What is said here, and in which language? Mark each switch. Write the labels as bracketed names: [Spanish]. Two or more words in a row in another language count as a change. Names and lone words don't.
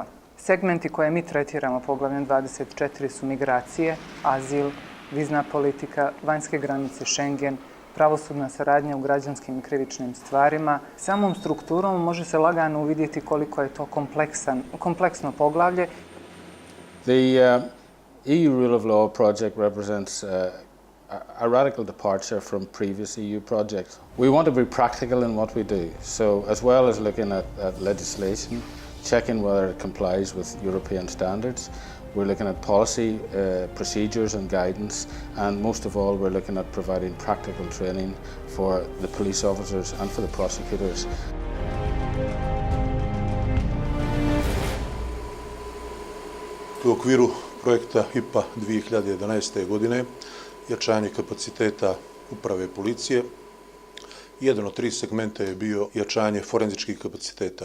[Serbian] Segmenti koje mi tretiramo poglavljem 24 su migracije, azil, vizna politika, vanjske granice, Schengen, pravosudna saradnja u građanskim i krivičnim stvarima. Samom strukturom može se lagano uvidjeti koliko je to kompleksno poglavlje. [English] The EU Rule of Law project represents a radical departure from previous EU projects. We want to be practical in what we do, so as well as looking at legislation, checking whether it complies with European standards, we're looking at policy, procedures and guidance, and most of all we're looking at providing practical training for the police officers and for the prosecutors. [Serbian] U okviru projekta IPA 2011. godine jačanje kapaciteta uprave policije. Jedan od 3 segmenta je bio jačanje forenzičkih kapaciteta.